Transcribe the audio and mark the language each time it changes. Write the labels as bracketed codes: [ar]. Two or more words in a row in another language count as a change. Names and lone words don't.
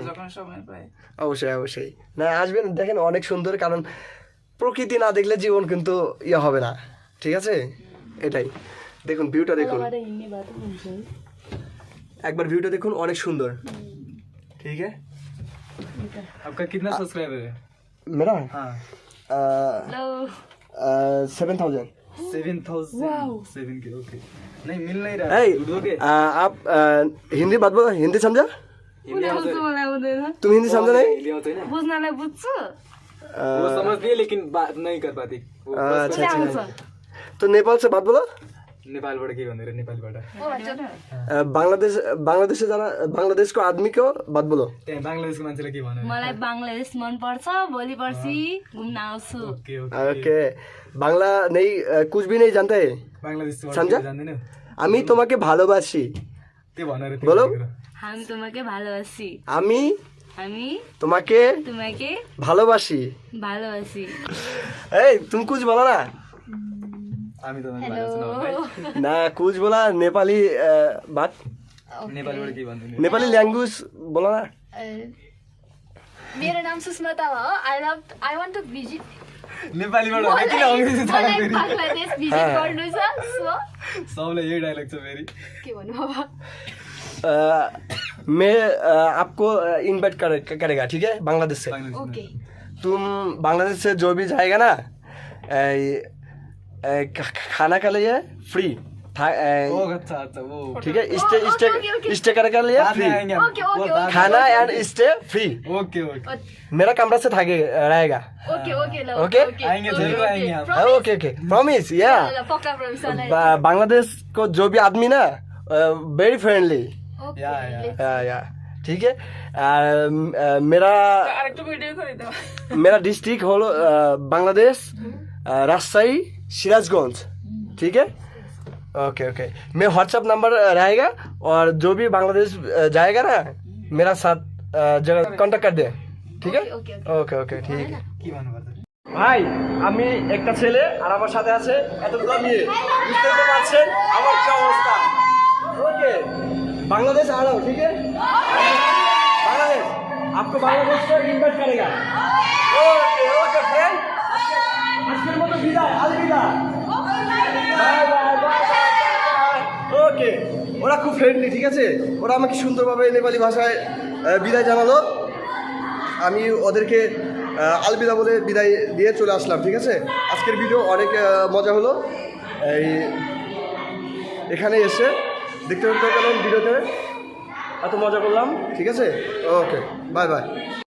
[bn] যখন সময় পায় অবশ্যই না আসবেন দেখেন অনেক সুন্দর কারণ প্রকৃতি না দেখলে জীবন কিন্তু ইয়ে হবে না ঠিক আছে এটাই দেখুন ভিউটা দেখুন একবার ভিউটা দেখুন অনেক সুন্দর ঠিক আছে [hi] आपका कितना सब्सक्राइबर है? मेरा हाँ 7,000 7,000 के ओके नहीं मिल नहीं रहा [en] Hey, [hi] दोगे आप हिंदी बात बोलो हिंदी समझा [ne] मलाई हुँदैन [hi] तुम हिंदी समझा नहीं [ne] हिंदी आउँछ हैन बुझ्नलाई बुझ्छु [hi] वो समझती है लेकिन बात नहीं कर पाती वो अच्छा तो नेपाल से बात बोलो [ne] नेपालबाट के भनेर नेपालबाट [hi] बांग्लादेश से जाना बांग्लादेश को आदमी को बात बोलो [ne] त्यहाँ बङ्गलादेशको मान्छेले के भन्यो मलाई बङ्गलादेश मनपर्छ भोलि पर्सि घुम्न आउँछु [en] okay okay [hi] ओके बांग्ला नहीं कुछ भी नहीं जानते है [ne] बङ्गलादेशबाट [hi] समझा? [ne] के जान्दैन [bn] আমি তোমাকে ভালোবাসি [ne] त्यो भनेर [hi] बोलो। [bn] हामी তোমাকে ভালোবাসি আমি [ne] हामी [bn] তোমাকে তোমাকে ভালোবাসি ভালোবাসি এই তুমি [hi] कुछ बोला ना [ne] हामी तपाईँको भाषा सुनाउँदै [hi] ना कुछ बोला नेपाली बात [ne] नेपालबाट के भन्दैन [hi] नेपाली लैंग्वेज बोला ना [ne] मेरो नाम सुस्मिता हो [en] I want to visit [ne] नेपालीबाट भने किन अङ्ग्रेजी थाहा फेरि बङ्गलादेश भिजिट गर्नु छ सो सबलाई यही डायलग छ फेरि के भन्नु अब [hi] मैं आपको इनवाइट करेगा ठीक है बांग्लादेश से [en] ओके [hi] तुम बांग्लादेश से जो भी जाएगा ना खाना के लिए फ्री अच्छा अच्छा वो ठीक है स्टे करने के लिए बाद फ्री में आएंगे हम। [en] okay, okay, [hi] वो बाद में- [en] खाना and stay free okay okay [hi] मेरा कमरा से थाके रहेगा [en] okay okay ल Okay? [hi] आएंगे, जरूर आएंगे हम। [en] okay okay promise ya [hi] पक्का प्रमिस बांग्लादेश को जो भी आदमी ना [en] very friendly [hi] या या ठीक है मेरा [bn] আরেকটু ভিডিও করে দাও [hi] मेरा डिस्ट्रिक्ट हलो बांग्लादेश राजशाही सिराजगंज ठीक है [en] okay okay [hi] मैं व्हाट्सएप नंबर रहेगा और जो भी बांग्लादेश जाएगा ना मेरा साथ जगह कांटेक्ट कर दे ठीक है [en] ओके, okay okay [hi] ठीक है [bn] কি বানাবো ভাই আমি একটা ছেলে আর আমার সাথে আছে এতগুলো মেয়ে বুঝতে তো পারছেন আমার কি অবস্থা [hi] ओके बांग्लादेश आ रहा हूँ ठीक है बांग्लादेश आपको बांग्लादेश को इन्वाइट करेगा [en] okay okay friend [bn] আজকের মতো বিদায় আলবিদা [en] bye bye bye okay [bn] ওরা খুব ফ্রেন্ডলি ঠিক আছে ওরা আমাকে সুন্দরভাবে নেপালি ভাষায় বিদায় জানালো আমি ওদেরকে আলবিদা বলে বিদায় দিয়ে চলে আসলাম ঠিক আছে আজকের ভিডিও অনেক মজা হলো এই এখানে এসে দেখতে পেলেন ভিডিওতে এত মজা করলাম ঠিক আছে [en] okay bye bye